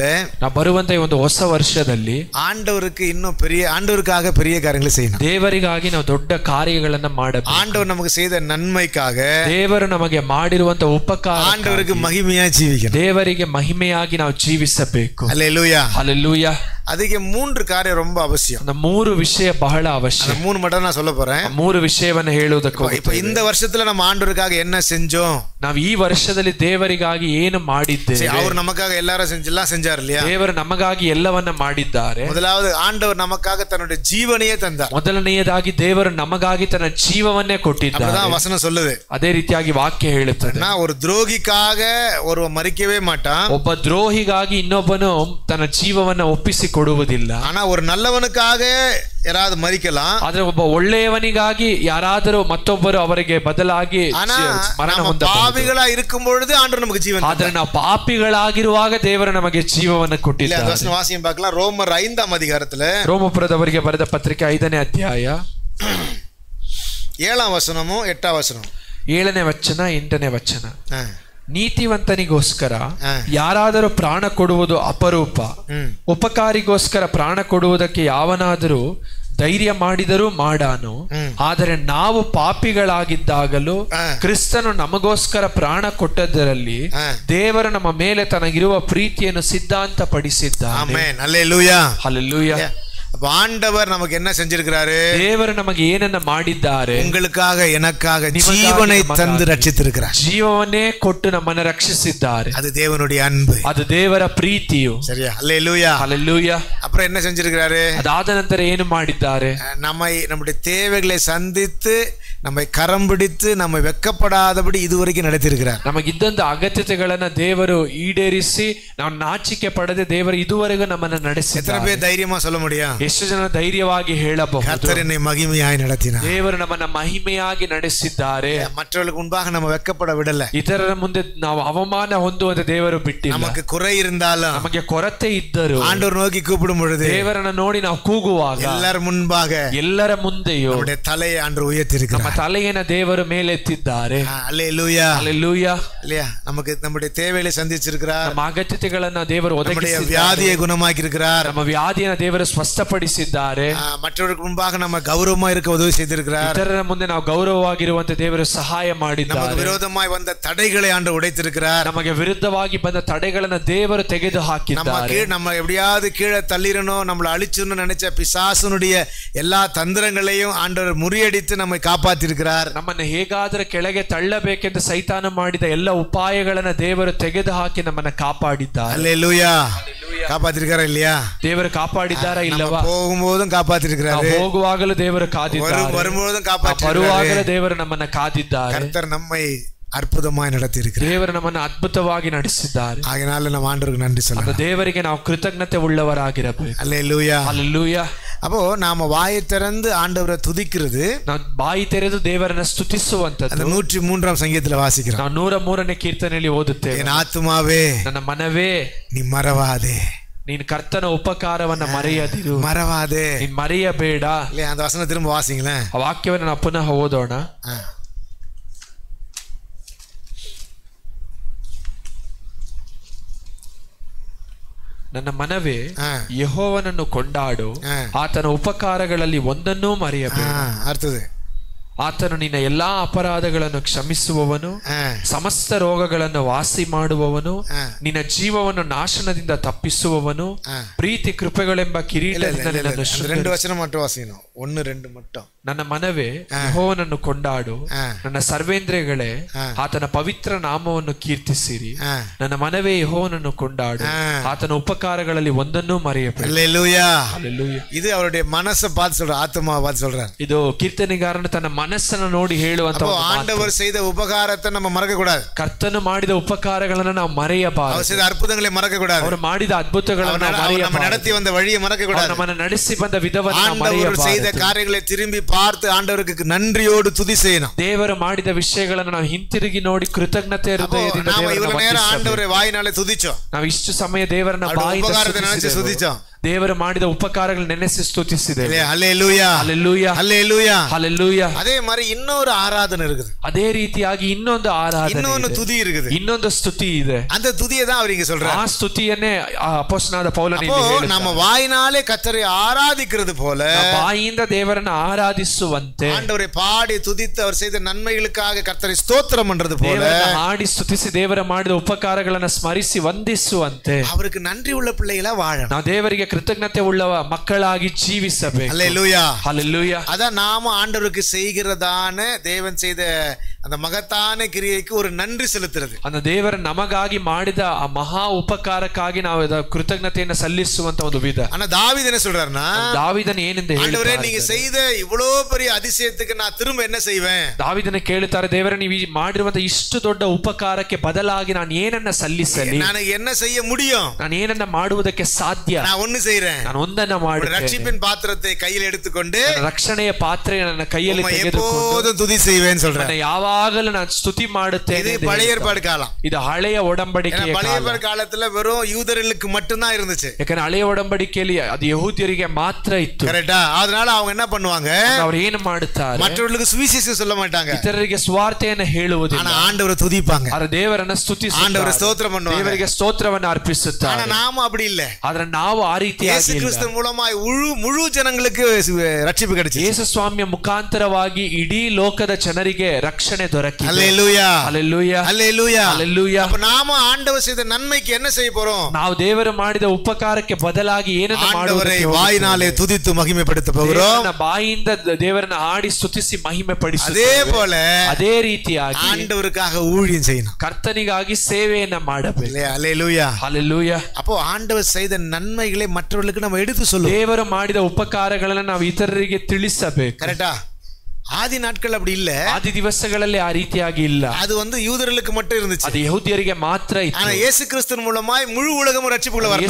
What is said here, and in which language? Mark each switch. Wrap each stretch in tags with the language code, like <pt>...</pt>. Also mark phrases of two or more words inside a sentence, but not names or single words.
<kn>ನಾವು ಬರುವಂತ ಈ ಒಂದು ಹೊಸ ವರ್ಷದಲ್ಲಿ</kn> <ta>ஆண்டவருக்காக பெரிய காரியங்களை செய்யணும்.</ta> <kn>ದೇವರಿಗಾಗಿ ನಾವು ದೊಡ್ಡ ಕಾರ್ಯಗಳನ್ನ ಮಾಡಬೇಕು.</kn> <ta>ஆண்டவர் நமக்கு செய்த நன்மைக்காக,</ta> <kn>ದೇವರು ನಮಗೆ ಮಾಡಿರುವಂತ ಉಪಕಾರ,</kn> <ta>ஆண்டவருக்கு மகிமையா ஜீவிக்கணும்.</ta> <kn>ದೇವರಿಗೆ ಮಹಿಮೆಯಾಗಿ ನಾವು ಜೀವಿಸಬೇಕು.</kn> <ta>அல்லேலூயா. ஹல்லேலூயா.</ta> <kn>ಅದಕ್ಕೆ 3 ಕಾರ್ಯ ரொம்ப ಅವಶ್ಯಕ. 3 ವಿಷಯ ಬಹಳ ಅವಶ್ಯಕ.</kn> <ta>3 மட்டும் நான் சொல்ல போறேன்.</ta> <kn>3 ವಿಷಯವನ್ನು ಹೇಳುವುದಕ್ಕೆ</kn> <ta>இப்போ இந்த வருஷத்துல நம்ம ஆண்டவருக்காக என்ன செஞ்சோம்?</ta> <kn>ನಾವು ಈ ವರ್ಷದಲ್ಲಿ ದೇವರಿಗಾಗಿ ಏನು ಮಾಡಿದ್ದೇವೆ?</kn> <ta>அவர் நமக்காக எல்லாரும் செஞ்சார் இல்லையா?</ta> <kn>ದೇವರು ನಮಗಾಗಿ ಎಲ್ಲವನ್ನ ಮಾಡಿದ್ದಾರೆ.</kn> <ta>முதலாவது ஆண்டவர் நமக்காக தன்னுடைய ஜீவனையே தந்தார்.</ta> <kn>ಮೊದಲನೆಯದಾಗಿ ದೇವರು ನಮಗಾಗಿ ತನ್ನ ಜೀವವನ್ನೇ ಕೊಟ್ಟಿದ್ದಾರೆ.</kn> <ta>அதான் வசனம் சொல்லுது.</ta> <kn>ಅದೇ ರೀತಿಯಾಗಿ ವಾಕ್ಯ ಹೇಳುತ್ತದೆ.</kn> <ta>ஒரு துரோகிக்காக ஒருவன் மரிக்கவே மாட்டான்.</ta> <kn>ಒಬ್ಬ ದ್ರೋಹಿಗಾಗಿ ಇನ್ನೊಬ್ಬನು ತನ್ನ ಜೀವವನ್ನ ಒಪ್ಪಿಸಿ ಕೊಡುವುದಿಲ್ಲ.</kn> <ta>ஆனா ஒரு நல்லவனுக்காக யாராவது மரிக்கலாம்.</ta> <kn>ಆದ್ರೆ ಒಬ್ಬ ಒಳ್ಳೆಯವನಿಗಾಗಿ ಯಾರಾದರೂ ಮತ್ತೊಬ್ಬರು ಅವರಿಗೆ ಬದಲಾಗಿ ಮರಣ ಹೊಂದಬಹುದು.</kn> <ta>ಪಾಪಿಗಳಾ இருக்கும் பொழுது ஆண்டவர் நமக்கு ஜீவன் தந்தார்.</ta> <kn>ಆದ್ರೆ ನಾವು ಪಾಪಿಗಳಾಗಿರುವಾಗ ದೇವರು ನಮಗೆ ಜೀವವನ್ನು ಕೊಟ್ಟಿದ್ದಾರೆ. ಇಲ್ಲ, ವಚನ</kn> <ta>ವಾಸಿயம் பார்க்கலாம். ரோமர் 5ஆம் அதிகாரத்துல,</ta> <kn>ರೋಮಪುರದವರಿಗೆ ಬರೆದ ಪತ್ರಿಕೆ 5ನೇ ಅಧ್ಯಾಯ 7ಆம் ವಚನಮು 8ಆம் ವಚನ, 7ನೇ ವಚನ 8ನೇ ವಚನ. ನೀತಿವಂತನಿಗೋಸ್ಕರ ಯಾರಾದರೂ ಪ್ರಾಣ ಕೊಡುವುದು ಅಪರೂಪ. ಉಪಕಾರಿಗೋಸ್ಕರ ಪ್ರಾಣ ಕೊಡುವುದಕ್ಕೆ ಯಾವನಾದರೂ ಧೈರ್ಯ ಮಾಡಿದರೂ ಮಾಡಾನು. ಆದರೆ ನಾವು ಪಾಪಿಗಳಾಗಿದ್ದಾಗಲೂ ಕ್ರಿಸ್ತನು ನಮಗೋಸ್ಕರ ಪ್ರಾಣ ಕೊಟ್ಟದರಲ್ಲಿ ದೇವರು ನಮ್ಮ ಮೇಲೆ ತನಗಿರುವ ಪ್ರೀತಿಯನ್ನು ಸಿದ್ಧಾಂತ ಪಡಿಸಿದ್ದಾನೆ. ಹಲ್ಲೆಲೂಯಾ. ಹಲ್ಲೆಲೂಯಾ.</kn> <ta>அப்ப ஆண்டவர் நமக்கு என்ன செஞ்சிருக்கிறாரு?</ta> <kn>ದೇವರು ನಮಗೆ ಏನನ್ನ ಮಾಡಿದ್ದಾರೆ?</kn> <ta>உங்களுக்காக எனக்காக ஜீவனை தந்து ரட்சித்திருக்கிறார்.</ta> <kn>ಜೀವವನ್ನೇ ಕೊಟ್ಟು ನಮ್ಮನ್ನ ರಕ್ಷಿಸಿದ್ದಾರೆ.</kn> <ta>அது தேவனுடைய அன்பு,</ta> <kn>ಅದು ದೇವರ ಪ್ರೀತಿಯು.</kn> <ta>சரியா? அல்லேலூயா, ஹல்லேலூயா. அப்புறம் என்ன செஞ்சிருக்கிறாரு?</ta> <kn>ಅದಾದ ನಂತರ ಏನು ಮಾಡಿದ್ದಾರೆ?</kn> <ta>நம்முடைய தேவைகளை சந்தித்து நம்மை கரம் பிடித்து நம்மை வெக்கப்படாதபடி இதுவரைக்கும் நடத்தியிருக்கிறார்.</ta> <kn>ನಮಗಿದ್ದಂತ ಅಗತ್ಯತೆಗಳನ್ನ ದೇವರು ಈಡೇರಿಸಿ ನಾವು ನಾಚಿಕೆ ಪಡದೆ ದೇವರು ಇದುವರೆಗೂ ನಮ್ಮನ್ನ ನಡೆಸಿದ್ದಾರೆ.</kn> <ta>எத்தனை பேர் தைரியமா சொல்ல முடியும்?</ta> <kn>ಎಷ್ಟು ಜನ ಧೈರ್ಯವಾಗಿ ಹೇಳಬಹುದು?</kn> <ta>கர்த்தர் என்னை மகிமையாய் நடத்தினார்.</ta> <kn>ದೇವರು ನಮ್ಮನ್ನ ಮಹಿಮೆಯಾಗಿ ನಡೆಸಿದ್ದಾರೆ.</kn> <ta>மற்றவர்களுக்கு முன்பாக நம்ம வெக்கப்பட விடல.</ta> <kn>ಇತರರ ಮುಂದೆ ನಾವು ಅವಮಾನ ಹೊಂದುವಂತೆ ದೇವರು ಬಿಟ್ಟಿಲ್ಲ.</kn> <ta>நமக்கு குறை இருந்தாலும்</ta> <kn>ನಮಗೆ ಕೊರತೆ ಇದ್ದರೂ</kn> <ta>ஆண்டவர் நோக்கி கூப்பிடும் பொழுது</ta> <kn>ದೇವರನ್ನ ನೋಡಿ ನಾವು ಕೂಗುವಾಗ ಎಲ್ಲರ ಮುಂಭಾಗ ಎಲ್ಲರ ಮುಂದೆಯೂ</kn> <ta>நம்முடைய தலையை ஆண்டவர் உயர்த்தியிருக்கிறார்.</ta> <kn>ನಮ್ಮ ತಲೆಯನ್ನು ದೇವರು ಮೇಲೆತ್ತಿದ್ದಾರೆ.</kn> <ta>அல்லேலூயா, அல்லேலூயா. இல்லையா? நமக்கு நம்முடைய தேவைகளை சந்திச்சிருக்கிறார்.</ta> <kn>ನಮ್ಮ ಅಗತ್ಯತೆಗಳನ್ನ ದೇವರು ಒದಗಿಸಿದ್ದಾರೆ.</kn> <ta>வியாதியை குணமாக்கி இருக்கிறார்.</ta> <kn>ನಮ್ಮ ವ್ಯಾಧಿಯನ್ನು ದೇವರು ಸ್ವಸ್ಥಪಡಿಸಿದ್ದಾರೆ.</kn> <ta>மற்றவர்களுக்கு முன்பாக நம்ம கௌரவமா இருக்க உதவி செய்திருக்கிறார்.</ta> <kn>ಇತರರ ಮುಂದೆ ನಾವು ಗೌರವವಾಗಿರುವಂತೆ ದೇವರು ಸಹಾಯ ಮಾಡಿದ್ದಾರೆ.</kn> <ta>நமக்கு விரோதமாய் வந்த தடைகளை ஆண்டவர் உடைத்திருக்கிறார்.</ta> <kn>ನಮಗೆ ವಿರುದ್ಧವಾಗಿ ಬಂದ ತಡೆಗಳನ್ನು ದೇವರು ತೆಗೆದು ಹಾಕಿದ್ದಾರೆ.</kn> <ta>நம்ம எப்படியாவது கீழே தள்ளிரணும், நம்மளை அழிச்சுன்னு நினைச்ச பிசாசுனுடைய எல்லா தந்திரங்களையும் ஆண்டவர் முறியடித்து நம்மை காப்பாத்திருக்கிறார்.</ta> <kn>ನಮ್ಮನ್ನು ಹೇಗಾದರೂ ಕೆಳಗೆ ತಳ್ಳಬೇಕೆಂದು ಸೈತಾನ ಮಾಡಿದ ಎಲ್ಲ ಉಪಾಯಗಳನ್ನು ದೇವರು ತೆಗೆದು ಹಾಕಿ ನಮ್ಮನ್ನು ಕಾಪಾಡಿದ್ದಾರೆ.</kn> <ta>அல்லேலூயா, காப்பாத்திருக்காரா இல்லையா?</ta> <kn>ದೇವರು ಕಾಪಾಡಿದ್ದಾರಾ ಇಲ್ಲವಾ?</kn> <ta>போகும்போதும் காப்பாத்திருக்கிறாரு,</ta> <kn>ಹೋಗುವಾಗಲೂ ದೇವರು ಕಾದಿದ್ದಾರೆ,</kn> <ta>வரும்போதும் காப்பாத்திருக்கிறாரு.</ta> <kn>ಬರುವಾಗಲೂ ದೇವರು ನಮ್ಮನ್ನು ಕಾದಿದ್ದಾರೆ.</kn> <ta>கர்த்தர் நம்மை அற்புதமாய் நடத்தி இருக்கிறார்.</ta> <kn>ದೇವರು ನಮ್ಮನ್ನು ಅದ್ಭುತವಾಗಿ ನಡೆಸಿದ್ದಾರೆ.</kn> <ta>அதனால நம்ம ஆண்டவருக்கு நன்றி சொல்லலாம்.</ta> <kn>ದೇವರಿಗೆ ನಾವು ಕೃತಜ್ಞತೆ ಉಳ್ಳವರಾಗಿರಬೇಕು.</kn> <ta>அல்லேலூயா, அல்லேலೂಯಾ. அப்போ நாம வாயை திறந்து ஆண்டவரை துதிக்கிறது,</ta> <kn>ನಾವು ಬಾಯಿ ತೆರೆದು ದೇವರನ್ನ ಸ್ತುತಿಸುವಂತದ್ದು.</kn> <ta>அந்த 103ஆம் சங்கீதத்துல வாசிக்கிறோம்.</ta> <kn>ನಾವು 103ನೇ ಕೀರ್ತನೆಯಲ್ಲಿ ಓದುತ್ತೇವೆ.</kn> <ta>என் ஆத்துமாவே</ta> <kn>ನನ್ನ ಮನವೇ</kn> <ta>நீ மறவாதே,</ta> <kn>ನೀನ್ ಕರ್ತನ ಉಪಕಾರವನ್ನ ಮರೆಯದಿರು.</kn> <ta>மறவாதே,</ta> <kn>ನೀನ್ ಮರೆಯಬೇಡ.</kn> <ta>இல்லையா? அந்த வசனம் திரும்ப வாசிங்களேன்.</ta> <kn>ಆ ವಾಕ್ಯವನ್ನು ನಾವು ಪುನಃ ಓದೋಣ. ನನ್ನ ಮನವೇ ಯೆಹೋವನನ್ನು ಕೊಂಡಾಡು, ಆತನ ಉಪಕಾರಗಳಲ್ಲಿ ಒಂದನ್ನೂ ಮರೆಯಬೇಡ.</kn> <ta>அடுத்தது,</ta> <kn>ಆತನು ನಿನ್ನ ಎಲ್ಲಾ ಅಪರಾಧಗಳನ್ನು ಕ್ಷಮಿಸುವವನು, ಸಮಸ್ತ ರೋಗಗಳನ್ನು ವಾಸಿ ಮಾಡುವವನು, ನಿನ್ನ ಜೀವವನ್ನು ನಾಶನದಿಂದ ತಪ್ಪಿಸುವವನು, ಪ್ರೀತಿ ಕೃಪೆಗಳೆಂಬ ಕಿರೀಟದಿಂದ ನಿನ್ನನ್ನು</kn> <ta>ரெண்டு வசனம் மட்டும் வாசிக்கணும். 1 2 மட்டும்.</ta> <kn>ನನ್ನ ಮನವೇ ಯೆಹೋವನನ್ನು ಕೊಂಡಾಡು, ನನ್ನ ಸರ್ವೇಂದ್ರಿಯಗಳೇ ಆತನ ಪವಿತ್ರ ನಾಮವನ್ನು ಕೀರ್ತಿಸಿರಿ. ನನ್ನ ಮನವೇ ಯೆಹೋವನನ್ನು ಕೊಂಡಾಡು, ಆತನ ಉಪಕಾರಗಳಲ್ಲಿ ಒಂದನ್ನೂ ಮರೆಯಬೇಡ.</kn> <ta>அல்லேலூயா, அல்லேலூயா. இது அவருடைய மனசை பார்த்து சொல்ற, ஆத்மாவை பார்த்து சொல்றார்.</ta> <kn>ಇದು ಕೀರ್ತನೆಗಾರನು ತನ್ನ ಮನಸ್ಸನ್ನು ನೋಡಿ ಹೇಳುವಂತ</kn> <ta>ஆண்டவர் செய்த உபகாரத்தை நம்ம மறக்க கூடாது.</ta> <kn>ಕರ್ತನು ಮಾಡಿದ ಉಪಕಾರಗಳನ್ನು ನಾವು ಮರೆಯಬಾರದು.</kn> <ta>அவர் செய்த அற்புதங்களை மறக்க கூடாது.</ta> <kn>ಅವರು ಮಾಡಿದ ಅದ್ಭುತಗಳನ್ನು</kn> <ta>நம்ம நடத்தி வந்த வழியை மறக்க கூடாது.</ta> <kn>ನಮ್ಮನ್ನು ನಡೆಸಿ ಬಂದ ವಿಧವನ್ನು ನಾವು</kn> <ta>ஆண்டவர்</ta> <kn>ಮರೆಯಬಾರದು.</kn> <ta>செய்த காரியங்களை திரும்பி பார்த்து ஆண்டவருக்கு நன்றியோடு துதி செய்யணும்.</ta> <kn>ದೇವರು ಮಾಡಿದ ವಿಷಯಗಳನ್ನು ನಾವು ಹಿಂತಿರುಗಿ ನೋಡಿ ಕೃತಜ್ಞತೆ ಹೃದಯದಿಂದ</kn> <ta>இவ்வளவு நேரம் ஆண்டவரை வாயினாலே துதிச்சோம்.</ta> <kn>ನಾವು ಇಷ್ಟು ಸಮಯ ದೇವರನ್ನ ಬಾಯಿಂದ</kn> <ta>உபகாரத்தை நினைச்சு துதிச்சோம்.</ta> <kn>ದೇವರು ಮಾಡಿದ ಉಪಕಾರಗಳು ನೆನೆಸಿ ಸ್ತುತಿಸಿದ್ದೇವೆ.</kn> <ta>ஹல்லேலூயா, ஹல்லேலூயா, ஹல்லேலூயா, ஹல்லேலூயா. அதே மாதிரி இன்னொரு ஆராதனை இருக்குது.</ta> <kn>ಅದೇ ರೀತಿಯಾಗಿ ಇನ್ನೊಂದು ಆರಾಧನೆ,</kn> <ta>இன்னொரு துதி இருக்குது,</ta> <kn>ಇನ್ನೊಂದು ಸ್ತುತಿ ಇದೆ.</kn> <ta>அந்த துதியை தான் அவர் இங்க சொல்றார்.</ta> <kn>ಆ ಸ್ತುತಿಯನ್ನೇ ಅಪೊಸ್ತಲನಾದ ಪೌಲನು ಇಲ್ಲಿ ಹೇಳುತ್ತಾನೆ.</kn> <ta>நம்ம வாயினாலே கர்த்தரை ஆராதிக்கிறது போல</ta> <kn>ಬಾಯಿಯಿಂದ ದೇವರನ್ನು ಆರಾಧಿಸುವಂತೆ,</kn> <ta>ஆண்டவரை பாடி துதித்து அவர் செய்த நன்மைகளுக்காக கர்த்தரை ஸ்தோத்திரம் பண்றது போல</ta> <kn>ಹಾಡಿ ಸ್ತುತಿಸಿ ದೇವರ ಮಾಡಿದ ಉಪಕಾರಗಳನ್ನು ಸ್ಮರಿಸಿ ವಂದಿಸುವಂತೆ</kn> <ta>அவருக்கு நன்றி உள்ள பிள்ளைகளா வாழணும்.</ta> <kn>ನಾವು ದೇವರಿಗೆ ಕೃತಜ್ಞತೆ ಉಳ್ಳವ ಮಕ್ಕಳಾಗಿ ಜೀವಿಸಬೇಕು.</kn> <ta>அல்லேலூயா, ஹல்லேலூயா. அதான் நாம ஆண்டவருக்கு செய்கிறதான தேவன் செய்த அந்த மகத்தான கிரியைக்கு ஒரு நன்றி செலுத்துறது.</ta> <kn>அந்த ದೇವರ ನಮಗಾಗಿ ಮಾಡಿದ ಆ ಮಹಾ ಉಪಕಾರಕ್ಕಾಗಿ ನಾವು ಕೃತಜ್ಞತೆಯನ್ನು ಸಲ್ಲಿಸುವಂತ ಒಂದು ವಿಧ.</kn> <ta>ஆனா தாவீது என்ன சொல்றாருன்னா,</ta> <kn>ದಾವೀದನು ಏನೆಂದು</kn> <ta>ஆண்டவரே</ta> <kn>ಹೇಳ್ತಾನೆ,</kn> <ta>நீங்க செய்த இவ்வளவு பெரிய அதிசயத்துக்கு நான் திரும்ப என்ன செய்வேன்?</ta> <kn>ದಾವೀದನು ಕೇಳುತ್ತಾರೆ, ದೇವರೇ ನೀವು ಮಾಡಿರುವಂತ ಇಷ್ಟು ದೊಡ್ಡ ಉಪಕಾರಕ್ಕೆ ಬದಲಾಗಿ ನಾನು ಏನನ್ನ ಸಲ್ಲಿಸಲಿ?</kn> <ta>ನಾನು என்ன செய்ய முடியும்?</ta> <kn>ನಾನು ಏನನ್ನ ಮಾಡುವುದಕ್ಕೆ ಸಾಧ್ಯ?</kn> <ta>நான் ஒன்னு செய்றேன்.</ta> <kn>ನಾನು ಒಂದನ್ನ ಮಾಡುತ್ತೇನೆ.</kn> <ta>ரட்சிப்பின் பாத்திரத்தை கையில் எடுத்துக்கொண்டு</ta> <kn>ರಕ್ಷಣೆಯ ಪಾತ್ರೆಯನ್ನು ನನ್ನ ಕೈಯಲ್ಲಿ ತೆಗೆದುಕೊಂಡು</kn> <ta>எப்போதும் துதி செய்வேன் சொல்றேன்.</ta> <kn>ಯಾವಾಗಲೂ ನಾನು ಸ್ತುತಿ ಮಾಡುತ್ತೇನೆ.</kn> <ta>இது பழைய ஏற்பாடு காலம்.</ta> <kn>ಇದು ಹಳೆಯ ಒಡಂಬಡಿಕೆಯ ಕಾಲ.</kn> <ta>பழைய ஏற்பாடு காலத்துல வெறும் யூதர்களுக்கு மட்டும் தான் இருந்துச்சு.</ta> <kn>ಯಾಕಂದ್ರೆ ಹಳೆಯ ಒಡಂಬಡಿಕೆಯಲ್ಲಿ ಅದು ಯಹೂದ್ಯರಿಗೆ ಮಾತ್ರ ಇತ್ತು.</kn> <ta>ಕರೆಕ್ಟಾ? ಅದனால அவங்க என்ன பண்ணுவாங்க?</ta> <kn>ಅವರು ಏನು ಮಾಡುತ್ತಾರೆ?</kn> <ta>மற்றவர்களுக்கு சுவிசேஷம் சொல்ல மாட்டாங்க.</ta> <kn>ಇತರರಿಗೆ ಸ್ವಾರ್ಥೆಯನ್ನು ಹೇಳುವುದಿಲ್ಲ.</kn> <ta>ஆனா ஆண்டவரை துதிப்பாங்க.</ta> <kn>ಆದ್ರೆ ದೇವರನ್ನ ಸ್ತುತಿಸುತ್ತಾರೆ.</kn> <ta>ஆண்டவரை ஸ்தோத்திரம் பண்ணுவாங்க.</ta> <kn>ದೇವರಿಗೆ ಸ್ತೋತ್ರವನ್ನು ಅರ್ಪಿಸುತ್ತಾರೆ.</kn> <ta>ஆனா நாம அப்படி இல்ல.</ta> <kn>ಆದ್ರೆ ನಾವು ಆ ರೀತಿಯಾಗಿ ಯೇಸು ಕ್ರಿಸ್ತ ಮೂಲಕವಾಗಿ</kn> <ta>ಮುழு ಜನங்களுக்கு</ta> <kn>ರಕ್ಷಣೆ கிடைச்சு. ಯೇಸು ಸ್ವಾಮಿಯ ಮುಖಾಂತರವಾಗಿ ಇಡೀ ಲೋಕದ ಜನರಿಗೆ ರಕ್ಷಣೆ ದೊರಕಿದೆ.</kn> <ta>அல்லேலூயா</ta> <kn>ಹಲ್ಲೆಲೂಯಾ,</kn> <ta>அல்லேலூயா</ta> <kn>ಹಲ್ಲೆಲೂಯಾ.</kn> <ta>அப்ப நாம ஆண்டவர் செய்த நன்மைக்கு என்ன செய்ய போறோம்?</ta> <kn>ನಾವು ದೇವರು ಮಾಡಿದ ಉಪಕಾರಕ್ಕೆ ಬದಲಾಗಿ ಏನನ್ನು</kn> <ta>ஆண்டவரை</ta> <kn>ಮಾಡುವುದಕ್ಕೆ</kn> <ta>வாயினாலே துதித்து மகிமைப்படுத்த போகிறோம்.</ta> <kn>ದೇವರನ್ನ ಬಾಯಿಯಿಂದ ದೇವರನ್ನ ಹಾಡಿ ಸ್ತುತಿಸಿ ಮಹಿಮೆ</kn> <ta>அதே</ta> <kn>ಪಡಿಸುತ್ತೇವೆ.</kn> <ta>போல</ta> <kn>ಅದೇ ರೀತಿಯಾಗಿ</kn> <ta>ஆண்டவருக்காக ஊழியம் செய்யணும்.</ta> <kn>ಕರ್ತನಿಗಾಗಿ ಸೇವೆಯನ್ನ ಮಾಡಬೇಕು.</kn> <ta>இல்லையா? அல்லேலூயா.</ta> <kn>ಹಲ್ಲೆಲೂಯಾ.</kn> <ta>அப்போ ஆண்டவர் செய்த நன்மைகளை மற்றவர்களுக்கு நம்ம எடுத்து சொல்லுவோம்.</ta> <kn>ದೇವರು ಮಾಡಿದ ಉಪಕಾರಗಳನ್ನ ನಾವು ಇತರರಿಗೆ ತಿಳಿಸಬೇಕು.</kn> <ta>கரெக்டா? ஆதி நாட்கள் அப்படி இல்ல.</ta> <kn>ಆದಿ ದಿವಸಗಳಲ್ಲಿ ಆ ರೀತಿಯಾಗಿ ಇಲ್ಲ.</kn> <ta>அது யூதர்களுக்கு மட்டும் இருந்துச்சு.</ta> <kn>ಅದು ಯಹೂದ್ಯರಿಗೆ ಮಾತ್ರ ಇತ್ತು.</kn> <ta>ஆனா இயேசு கிறிஸ்துவின் மூலமாய் முழு உலகமும் ரட்சிப்புக்குள்ள வரணும்.</ta>